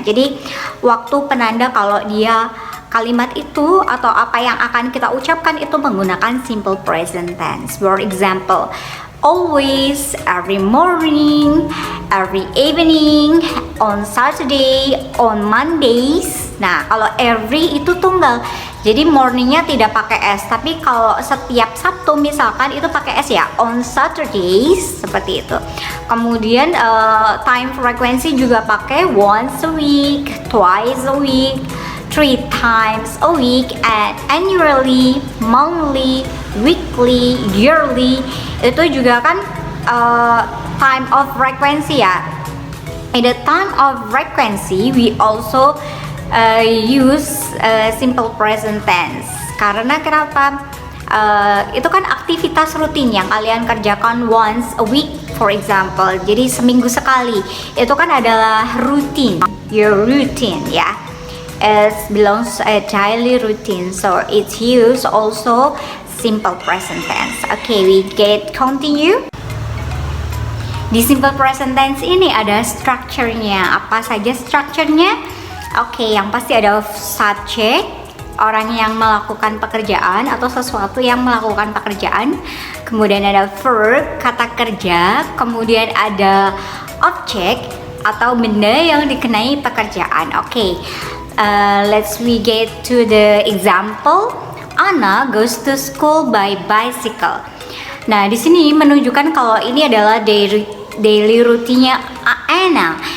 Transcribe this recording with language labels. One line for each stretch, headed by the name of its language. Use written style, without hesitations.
Indonesian: Jadi waktu penanda kalau dia kalimat itu atau apa yang akan kita ucapkan itu menggunakan simple present tense.
English: For example, always, every morning, every evening, on Saturday, on Mondays,
Indonesian: Nah, kalau every itu tunggal. Jadi morningnya tidak pakai S, tapi kalau setiap Sabtu misalkan itu pakai S ya. On Saturdays seperti itu. Kemudian time frequency juga pakai once a week, twice a week, 3 times a week, and annually, monthly, weekly, yearly. Itu juga kan time of frequency ya.
English: In the time of frequency, we also use simple present tense.
Indonesian: Karena kenapa? Itu kan aktivitas rutin yang kalian kerjakan
English: once a week, for example.
Indonesian: Jadi seminggu sekali. Itu kan adalah routine,
English: your routine
Indonesian: ya.
English: It belongs to a daily routine, so it's used also simple present tense. Okay, we get continue.
Indonesian: Di simple present tense ini ada structure-nya. Apa saja structure-nya? Oke, yang pasti ada subject, orang yang melakukan pekerjaan atau sesuatu yang melakukan pekerjaan. Kemudian ada verb, kata kerja. Kemudian ada object atau benda yang dikenai pekerjaan. Oke.
English: Let's we get to the example. Anna goes to school by bicycle.
Indonesian: Nah, di sini menunjukkan kalau ini adalah daily rutinnya Anna.